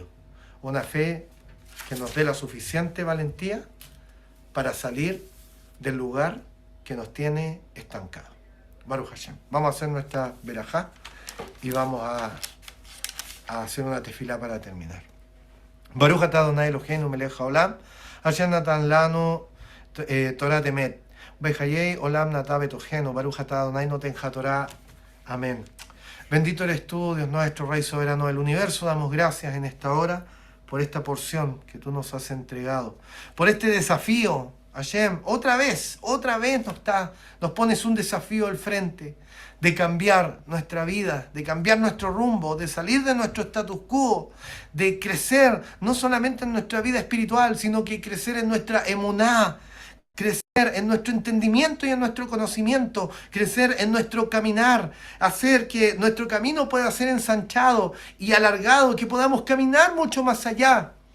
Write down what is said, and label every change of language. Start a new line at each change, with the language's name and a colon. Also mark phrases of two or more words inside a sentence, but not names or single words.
Spanish: Una fe que nos dé la suficiente valentía para salir del lugar que nos tiene estancados.
Hebrew: ברוך השם.
Spanish: Vamos a hacer nuestra verajá y vamos a hacer una tefilá para terminar.
Hebrew: ברוך אתה אדני אלהינו מלך העולם, אשר נתן לנו תורה אמת, בחיי עולם נטע בתוכנו, ברוך אתה אדני נותן התורה.
Spanish: Amén. Bendito eres tú, Dios nuestro, Rey soberano del universo. Damos gracias en esta hora por esta porción que tú nos has entregado, por este desafío. Hashem, otra vez nos pones un desafío al frente de cambiar nuestra vida, de cambiar nuestro rumbo, de salir de nuestro status quo, de crecer no solamente en nuestra vida espiritual, sino que crecer en nuestra emuná, crecer en nuestro entendimiento y en nuestro conocimiento, crecer en nuestro caminar, hacer que nuestro camino pueda ser ensanchado y alargado, que podamos caminar mucho más allá.